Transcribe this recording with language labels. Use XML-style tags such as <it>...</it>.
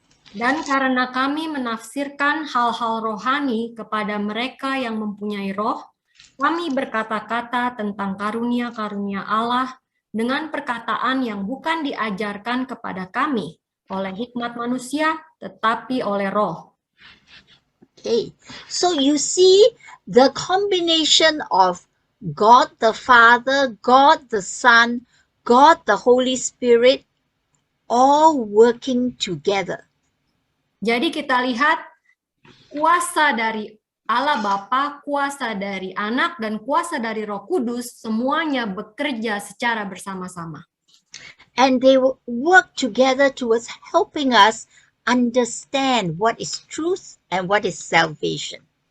<id>Dan karena kami menafsirkan hal-hal rohani kepada mereka yang mempunyai roh, kami berkata-kata tentang karunia-karunia Allah dengan perkataan yang bukan diajarkan kepada kami oleh hikmat manusia, tetapi oleh roh.</id> <en>Okay, so you see the combination of God the Father, God the Son, God the Holy Spirit, all working together.</en> <id>Jadi kita lihat kuasa dari Allah Bapa, kuasa dari Anak, dan kuasa dari Roh Kudus, semuanya bekerja secara bersama-sama.</id> <en>And they work together towards helping us understand what is truth and what is salvation.</en>